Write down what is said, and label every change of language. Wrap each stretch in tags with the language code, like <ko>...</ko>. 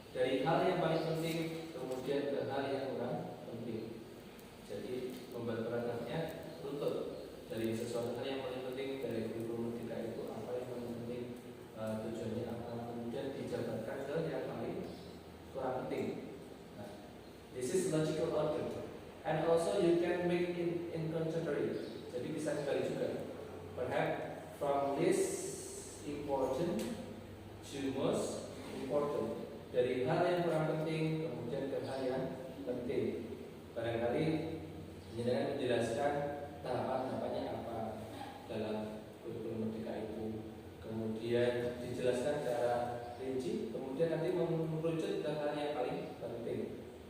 <id>Dari hal yang paling penting kemudian ke hal yang kurang penting. Jadi membuat paragrafnya runtuh dari sesuatu hal yang paling penting dari kurikulum Merdeka itu apa yang paling penting, tujuannya apa, kemudian dijabarkan ke yang paling kurang penting.</id> <en>Nah, this is logical order. And also you can make it in contrary.</en> <id>Jadi bisa sekali juga.</id> <en>Perhaps from least important to most important.</en> <id>dari hal yang kurang penting kemudian ke hal yang penting. Barangkali dengan menjelaskan tahapan-tahapannya apa dalam kurikulum merdeka itu, kemudian dijelaskan secara rinci, kemudian nanti merucut ke hal yang paling penting.</id>